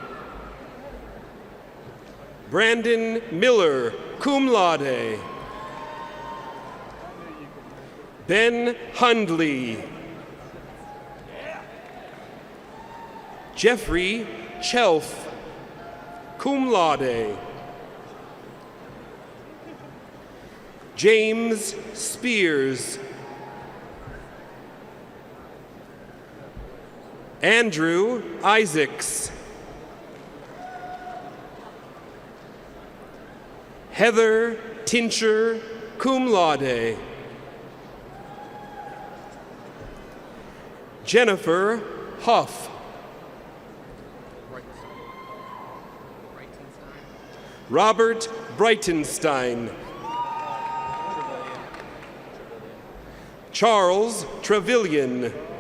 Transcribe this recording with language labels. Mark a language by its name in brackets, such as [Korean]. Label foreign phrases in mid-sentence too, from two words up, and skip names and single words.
[English] Brandon Miller, [Latin] cum laude. [English] Ben Hundley. Jeffrey Chelf, [Latin] cum laude. [English] James Spears. Andrew Isaacs. Heather Tincher, [Latin] cum laude. [English] Jennifer Huff. Robert Breitenstein. Charles Trevelyan.